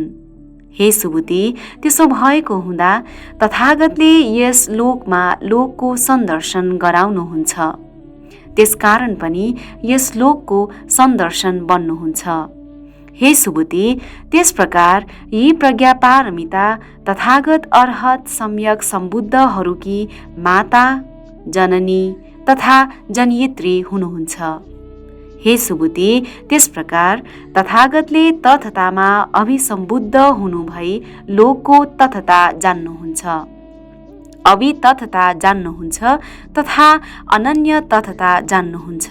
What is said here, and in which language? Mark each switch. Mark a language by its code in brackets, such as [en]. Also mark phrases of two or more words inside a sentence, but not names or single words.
[ne] हे सुबुद्धि त्यसो भएको हुँदा तथागतले यस लोकमा लोकको सन्दर्शन गराउनुहुन्छ। त्यसकारण पनि यस लोकको सन्दर्शन बन्नुहुन्छ। हे सुबुद्धि त्यस प्रकार यी प्रज्ञापारमिता तथागत अर्हत सम्यक सम्बुद्धहरूकी माता, जननी तथा जनयित्री हुनुहुन्छ। हे सुबुद्धि त्यस प्रकार तथागतले तथतामा अभिसम्बुद्ध हुनु भई लोकको तथता जान्नुहुन्छ। अभितथता जान्नुहुन्छ तथा अनन्य तथता जान्नुहुन्छ।